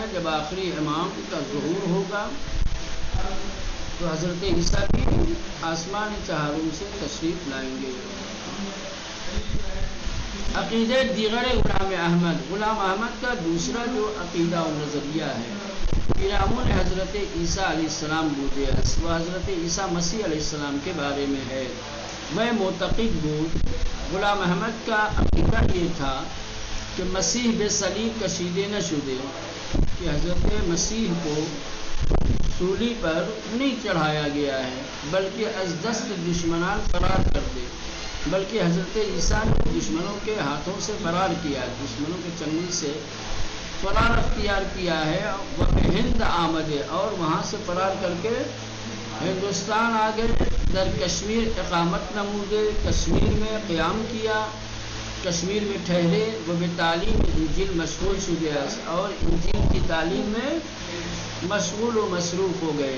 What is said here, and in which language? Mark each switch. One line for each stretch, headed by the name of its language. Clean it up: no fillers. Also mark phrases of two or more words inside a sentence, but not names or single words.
Urdu: جب آخری امام کا ظہور ہوگا تو حضرت عیسیٰ بھی آسمان چہاروں سے تشریف لائیں گے۔
Persian: عقیدہ دیگر
Urdu: غلام احمد کا دوسرا جو عقیدہ و نظریہ ہے،
Persian: پیرامون حضرت عیسیٰ علیہ السلام بودے،
Urdu: وہ حضرت عیسیٰ مسیح علیہ السلام کے بارے میں ہے۔
Persian: وہ معتقد بود،
Urdu: غلام احمد کا عقیدہ یہ تھا کہ
Persian: مسیح بے صلیب کشیدے نہ شدے،
Urdu: کہ حضرت مسیح کو سولی پر نہیں چڑھایا گیا ہے، بلکہ
Persian: از دست دشمنان فرار کر دے،
Urdu: بلکہ حضرت عیسیٰ نے دشمنوں کے ہاتھوں سے فرار کیا، دشمنوں کے چنگل سے فرار اختیار کیا ہے۔ وہ
Persian: ہند آمدے،
Urdu: اور وہاں سے فرار کر کے ہندوستان آ گئے،
Persian: در کشمیر اقامت نمودے،
Urdu: کشمیر میں قیام کیا، کشمیر میں ٹھہرے، وہ
Persian: بے تعلیم انجیل مشغول شدے،
Urdu: اور انجیل کی تعلیم میں مشغول و مصروف ہو گئے۔